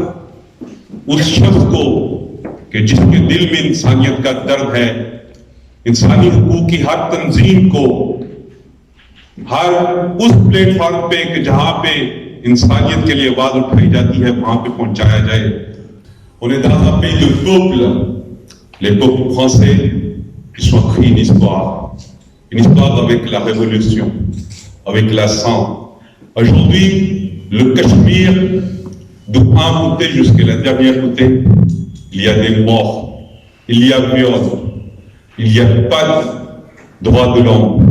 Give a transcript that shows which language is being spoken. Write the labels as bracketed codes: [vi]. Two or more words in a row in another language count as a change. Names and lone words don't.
[ur] اس شخص کو کہ جس کے دل میں انسانیت کا درد ہے، انسانی حقوق کی ہر تنظیم کو ہر اس پلیٹ فارم پہ کہ جہاں پہ انسانیت کے لیے آواز اٹھائی جاتی ہے وہاں پہ پہنچایا جائے. [fr] On est dans un pays de peuples. Les peuples français, ils ont écrit une histoire avec la révolution, avec la sang. Aujourd'hui, le Cachemire, de un côté jusqu'à la dernière côté, il y a des morts, il y a viol, il n'y a pas de droit de l'homme.